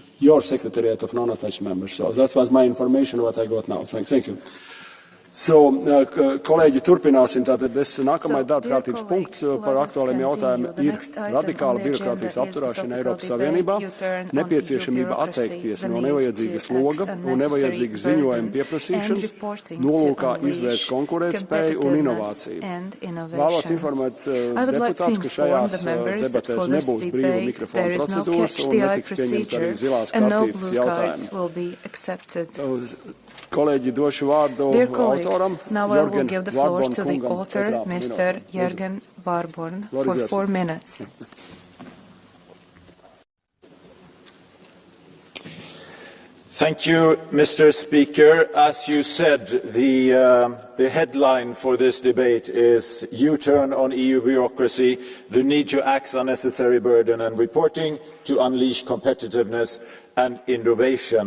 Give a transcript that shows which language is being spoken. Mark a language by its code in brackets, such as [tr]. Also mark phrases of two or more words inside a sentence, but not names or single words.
[en] Your Secretariat of Non-Attached members. So that was my information, what I got now. Thank you. So, [lv] kolēģi, turpināsim. Tātad nākamais darba kārtības punkts par aktuāliem jautājumiem ir radikāla birokrātijas apturēšana Eiropas Savienībā, nepieciešamība atteikties no nevajadzīgas sloga un nevajadzīgas ziņojuma pieprasīšanas, nolūkā izvērst konkurētspēju un inovāciju. Vēlos informēt deputātus, ka šajās debatēs nebūs brīva mikrofona procedūras un netiks pieņemts arī zilās kārtības jautājumi. Kolēģi, došu vārdu autoram. [en] Now I will give the floor to the author, Mr. Jürgen Warborn, for 4 minutes. Thank you, Mr. Speaker. As you said, the headline for this debate is U-turn on EU bureaucracy, the need to axe unnecessary burden and reporting to unleash competitiveness and innovation.